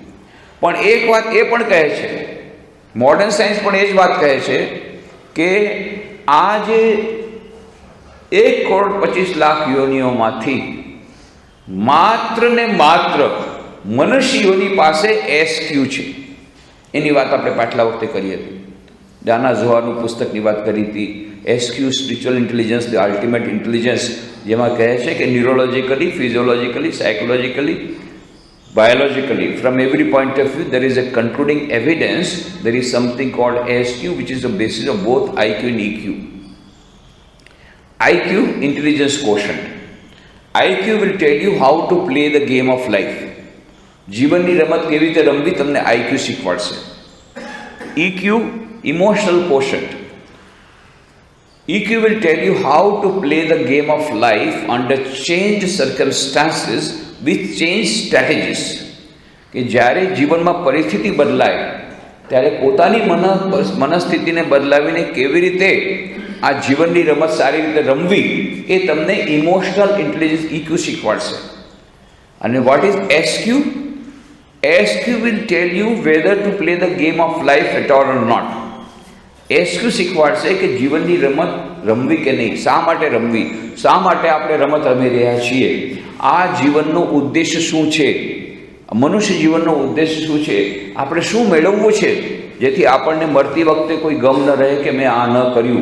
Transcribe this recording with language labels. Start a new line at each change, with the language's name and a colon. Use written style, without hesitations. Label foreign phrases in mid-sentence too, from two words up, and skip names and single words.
Gujarati: પણ એક વાત એ પણ કહે છે,
English: modern science
Gujarati: પણ એ જ વાત કહે છે કે આ જે 1,25,00,000 યોનિઓમાંથી માત્ર ને માત્ર મનુષ્યોની પાસે SQ છે. એની વાત આપણે પાછલા વખતે કરી હતી. દાના ઝોહારનું પુસ્તકની વાત કરી હતી. SQ,
English: spiritual intelligence, the ultimate intelligence,
Gujarati: જેમાં કહે છે કે ન્યુરોલોજીકલી, ફિઝિયોલોજીકલી, સાયકોલોજીકલી,
English: biologically, from every point of view, there is a concluding evidence. There is something called SQ, which is the basis of both IQ and EQ. IQ, intelligence quotient. IQ will tell you how to play the game of life.
Gujarati: જીવનની રમત કેવી રીતે રમવી તમને IQ શીખવાડશે.
English: EQ, emotional quotient. EQ will tell you how to play the game of life under changed circumstances with changed strategies.
Gujarati: કે જ્યારે જીવનમાં પરિસ્થિતિ બદલાય ત્યારે પોતાની મનસ્થિતિને બદલાવીને કેવી રીતે આ જીવનની રમત સારી રીતે રમવી એ તમને
English: emotional intelligence
Gujarati: EQ શીખવાડશે. અને
English: what is SQ? SQ will tell you whether to play the game of life at all or not.
Gujarati: SQ શીખવાડશે કે જીવનની રમત રમવી કે નહીં, શા માટે રમવી, શા માટે આપણે રમત રમી રહ્યા છીએ, આ જીવનનો ઉદ્દેશ્ય શું છે, મનુષ્ય જીવનનો ઉદ્દેશ્ય શું છે, આપણે શું મેળવવું છે જેથી આપણને મરતી વખતે કોઈ ગમ ન રહે કે મેં આ ન કર્યું.